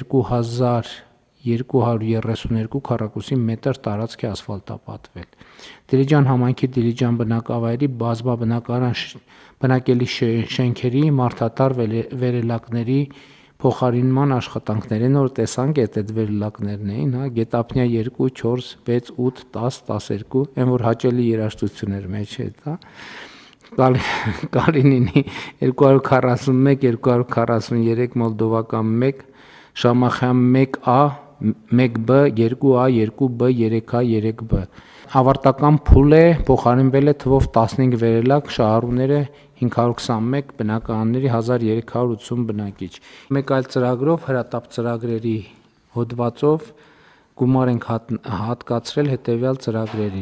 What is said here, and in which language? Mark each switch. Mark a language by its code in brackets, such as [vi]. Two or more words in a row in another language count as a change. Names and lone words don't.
[hy] 2232 քառակուսի մետր տարածք է ասֆալտապատվել։ Դիլիջան համայնքի Դիլիջան բնակավայրի բնակելի շենքերի մարդատար վերելակների փոխարինման աշխատանքներ, նոր տեսանք է այդ վերելակներն էին, Գետափնյա 2, 4, 6, 8, 10, 12, այն որ հաճելի երաժշտություններ մեջ է, Կալինինի 241, 243, Մոլդովական 1, Շամախյան 1A, 1B, 2A, 2B, 3A, 3B։ Ավարտական փուլ է, փոխարինվել է թվով 15 վերելակ, շահառուները 521, բնակարանների 1380 բնակիչ։ Մեկ այլ ծրագրով, հրատապ ծրագրերի հոդվածով գումար ենք հատկացրել հետևյալ ծրագրերին.